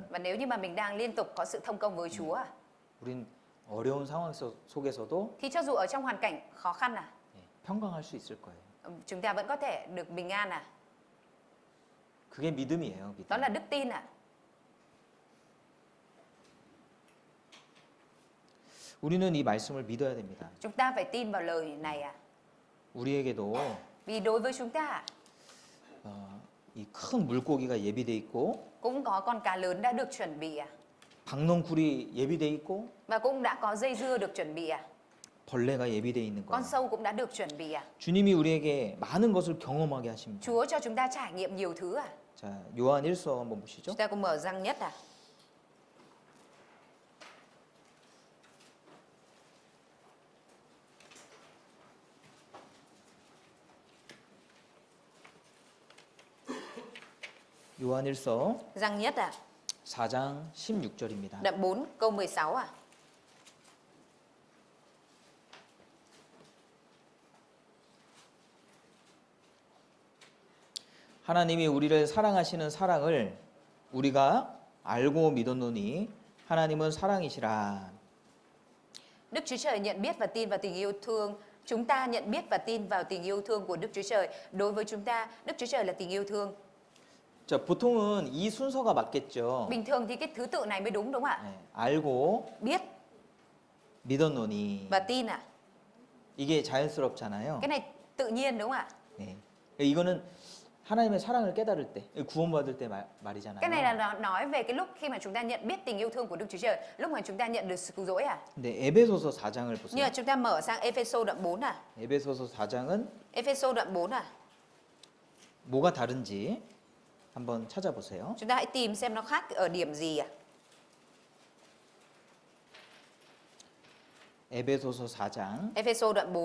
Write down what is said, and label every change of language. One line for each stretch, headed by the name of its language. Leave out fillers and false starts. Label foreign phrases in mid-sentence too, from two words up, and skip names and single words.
Vietnamese: và nếu như mà mình đang liên tục có sự thông công với Chúa,
Korean: 우린 어려운 상황 속에서도
Vietnamese: thì cho dù ở trong hoàn cảnh khó khăn
Korean: 평강할 수 있을 거예요.
Vietnamese: chúng ta vẫn có thể được bình an
Korean: 그게 믿음이에요. 믿음.
Vietnamese: đó là đức tin
Korean: 우리는 이 말씀을 믿어야 됩니다.
Vietnamese: Chúng ta phải tin vào lời này
Korean: 우리에게도
Vietnamese: vì đối với chúng ta
Korean: 이 큰 물고기가 예비돼 있고
Vietnamese: cũng có con cá lớn đã được chuẩn bị
Korean: 박농쿨이 예비돼 있고
Vietnamese: và cũng đã có dây dưa được chuẩn bị
Korean: 벌레가 예비돼 있는
Vietnamese: con
Korean: 거예요.
Vietnamese: sâu cũng đã được chuẩn bị
Korean: 주님이 우리에게 많은 것을 경험하게 하십니다.
Vietnamese: Chúa cho chúng ta trải nghiệm nhiều thứ
Korean: 자, 요한 1서 한번 보시죠.
Vietnamese: Chúng ta cùng mở răng nhất
Korean: 요한 1서
Vietnamese: Răng nhất
Korean: 4장 16절입니다.
Vietnamese: Đoạn 4 câu 16
Korean: 하나님이 우리를 사랑하시는 사랑을 우리가 알고 믿었노니 하나님은 사랑이시라.
Vietnamese: Đức Chúa Trời nhận biết và tin vào tình yêu thương. Chúng ta nhận biết và tin vào tình yêu thương của Đức Chúa Trời. Đối với chúng ta, Đức Chúa Trời là tình yêu thương.
Korean: 자, 보통은 이 순서가 맞겠죠.
Vietnamese: Bình thường thì cái thứ tự này mới đúng đúng không ạ?
Korean: 네, 알고
Vietnamese: Biết
Korean: 믿었노니
Vietnamese: và tin
Korean: 이게 자연스럽잖아요.
Vietnamese: Cái này tự nhiên đúng không ạ?
Korean: 네. 이거는 하나님의 사랑을 깨달을 때, 구원받을 때 말이잖아요.
Vietnamese: Cái này là nói về cái lúc khi mà chúng ta nhận biết tình yêu thương của Đức Chúa Trời, lúc mà chúng ta nhận được sự cứu rỗi
Korean: 근데 에베소서 4장을
Vietnamese: Như
Korean: 보세요.
Vietnamese: là chúng ta mở sang Ephesos đoạn 4
Korean: 에베소서 4장은
Vietnamese: Ephesos đoạn 4
Korean: 뭐가 다른지 한번 찾아보세요.
Vietnamese: Chúng ta hãy tìm xem nó khác ở điểm gì
Korean: 에베소서 4장
Vietnamese: Ephesos đoạn 4